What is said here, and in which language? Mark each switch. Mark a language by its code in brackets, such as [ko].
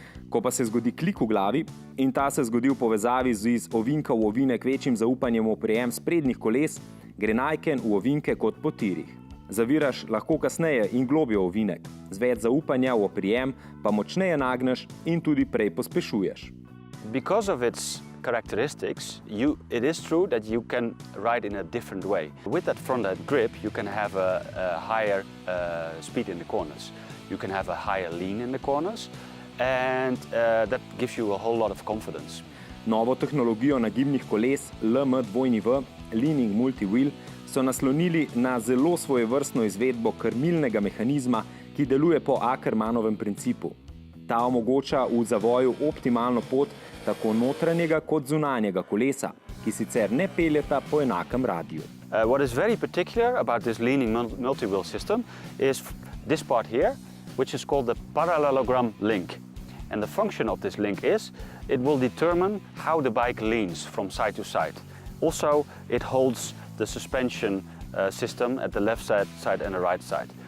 [sl] Ko pa se zgodi klik v glavi, in ta se zgodi v povezavi z iz ovinka v ovinek večjim zaupanjem v oprijem sprednjih koles, gre Niken v ovinke kot po tirih. Zaviraš lahko kasneje in globlje ovinek, z več zaupanja v oprijem pa močneje nagneš in tudi prej pospešuješ. [en] Because of its characteristics, it is true that you can ride in a different way. With that front-end grip, you can have a higher speed in the corners. You can have a higher lean in the corners. and that gives you a whole lot of confidence. [sl] Novo tehnologijo nagibnih koles LMW, Leaning Multi-Wheel, so naslonili na zelo svojevrstno izvedbo krmilnega mehanizma, ki deluje po Ackermannovem principu. Ta omogoča v zavoju optimalno pot tako notranjega kot zunanjega kolesa, ki sicer ne peljeta po enakem radiju. [en] What is very particular about this leaning multi-wheel system is this part here, which is called the parallelogram link. And the function of this link is it will determine how the bike leans from side to side. Also, it holds the suspension system at the left side and the right side.